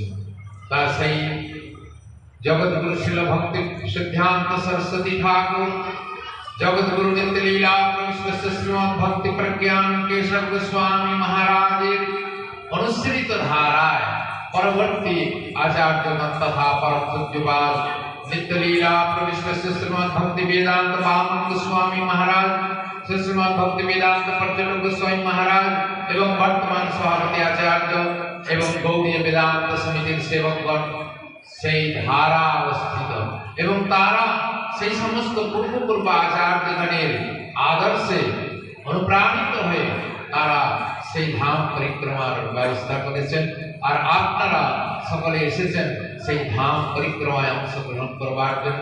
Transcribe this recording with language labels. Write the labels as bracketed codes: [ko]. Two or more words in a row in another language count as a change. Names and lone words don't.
[bn] তা সেই জগৎগুরু শিল ভক্তি সিদ্ধান্ত সরস্বতী ঠাকুর, জগৎগুরু নিত্য লীলা প্রবিষ্ট শ্রীমদ ভক্তি প্রজ্ঞান কেশব গোস্বামী মহারাজের অনুসৃত ধারায় পরবর্তী আচার্য তথা পরম পূজ্যপাদ নিত্য লীলা প্রবিষ্ট শ্রীমদ্ ভক্তি বেদান্ত পাবন গোস্বামী মহারাজ, শ্রীমদ্ ভক্তি বেদান্ত প্রচণ্ড গোস্বামী মহারাজ এবং বর্তমান সভাপতি আচার্য এবং গৌড়ীয় বেদান্ত সমিতি সেবকগণ সেই ধারা অবস্থিত এবং তারা সেই সমস্ত পূর্ব আচার্যগণের আদর্শে অনুপ্রাণিত হয়ে তারা সেই ধাম পরিক্রমার ব্যবস্থা করেছেন। আর আপনারা সকলে এসেছেন সেই ধাম পরিক্রমায় অংশগ্রহণ করবার জন্য।